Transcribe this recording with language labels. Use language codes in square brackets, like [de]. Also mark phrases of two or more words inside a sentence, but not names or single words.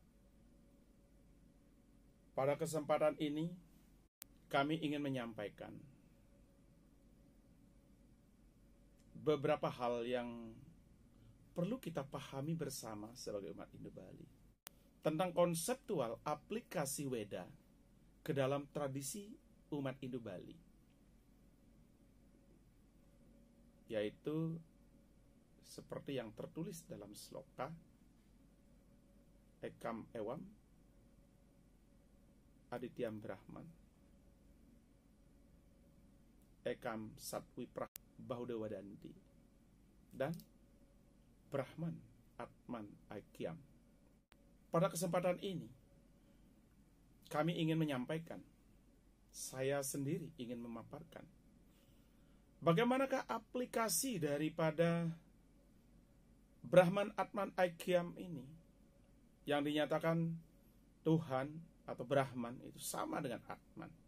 [id] Pada kesempatan ini, kami ingin menyampaikan beberapa hal yang perlu kita pahami bersama sebagai umat Hindu Bali tentang konseptual aplikasi Weda ke dalam tradisi umat Hindu Bali, yaitu seperti yang tertulis dalam sloka [sa] Ekam Ewam Adityam Brahman Ekam Satwiprah Bahudawadanti [id] dan [sa] Brahman Atman Aikyam. [id] Pada kesempatan ini kami ingin menyampaikan, saya sendiri ingin memaparkan bagaimanakah aplikasi daripada [sa] Brahman Atman Aikyam [id] ini yang dinyatakan Tuhan atau Brahman itu sama dengan Atman,